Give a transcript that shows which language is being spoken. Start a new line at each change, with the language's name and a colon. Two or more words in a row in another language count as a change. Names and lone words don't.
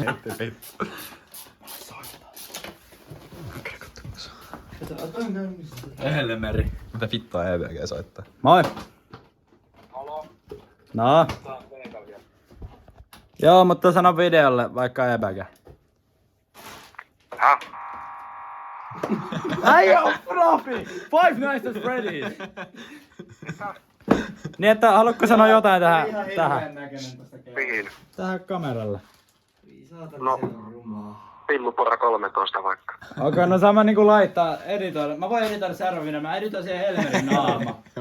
Finnish: Helmeri. Mitä vittua EVG soittaa? Moi! Halo? No? Joo, mutta sano videolle vaikka EVG. Äijä on profi! Five Nights at Freddy's! Niin että haluatko sanoa jotain tähän? Mihin? Tähän kameralle. No, Pillupora 13 vaikka. Okei, no sama niinku laittaa, editoida. Mä voin editoida seuraavina, mä editoin siihen Helmerin naama.